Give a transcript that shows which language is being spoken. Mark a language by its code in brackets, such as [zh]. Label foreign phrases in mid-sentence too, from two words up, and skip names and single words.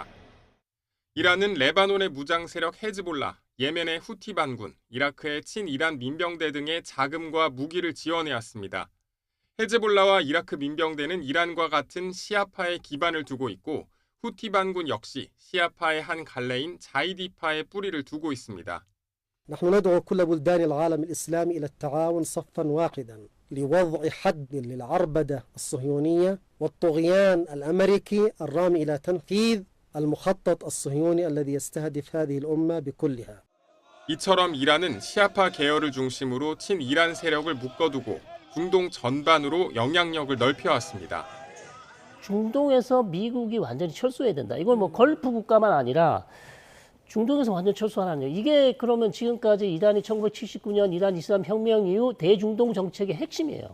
[ko] 이란은 레바논의 무장 세력 헤즈볼라, 예멘의 후티 반군, 이라크의 친이란 민병대 등의 자금과 무기를 지원해왔습니다. 헤즈볼라와 이라크 민병대는 이란과 같은 시아파의 기반을 두고 있고 후티 반군 역시 시아파의 한 갈래인 자이디파의 뿌리를 두고 있습니다. [ar] نحن ندعو كل بلدان العالم الإسلامي إلى التعاون صفا واحدا لوضع حد للعربدة الصهيونية والطغيان الأمريكي الرامي إلى تنفيذ المخطط الصهيوني الذي يستهدف هذه الأمة بكلها. [ko] 이처럼 이란은 시아파 계열을 중심으로 친이란 세력을 묶어두고 중동 전반으로 영향력을 넓혀왔습니다. 중동에서 미국이 완전히 철수해야 된다. 이건 뭐 걸프 국가만 아니라 중동에서 완전 철수하라는 이게 그러면 지금까지 이란이 1979년 이란 이슬람 혁명 이후 대중동 정책의 핵심이에요.